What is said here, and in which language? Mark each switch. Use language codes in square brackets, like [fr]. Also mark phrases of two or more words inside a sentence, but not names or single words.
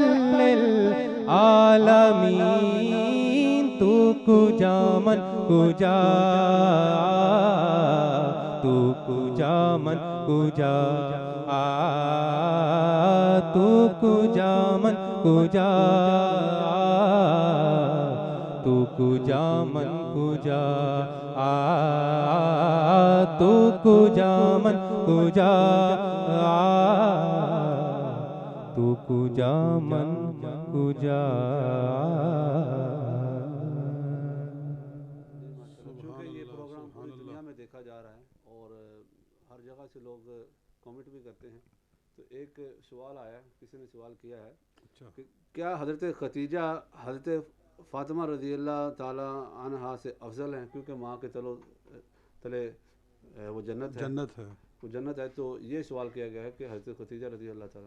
[fa] للعالمین تو کجا من کجا تو کجا من کجا تو کجا من کجا تو کجا من کجا تو کجا من کجا تو کجا من کجا [ur] چونکہ یہ پروگرام پوری دنیا میں دیکھا جا رہا ہے اور ہر جگہ سے لوگ کامنٹ بھی کرتے ہیں تو ایک سوال آیا کسی نے سوال کیا ہے کہ کیا حضرت ختیجہ حضرت فاطمہ [ar] رضی اللہ تعالی عنہا [ur] سے افضل ہیں کیونکہ ماں کے تلے وہ جنت ہے وہ جنت ہے تو یہ سوال کیا گیا ہے کہ حضرت ختیجہ [ar] رضی اللہ تعالیٰ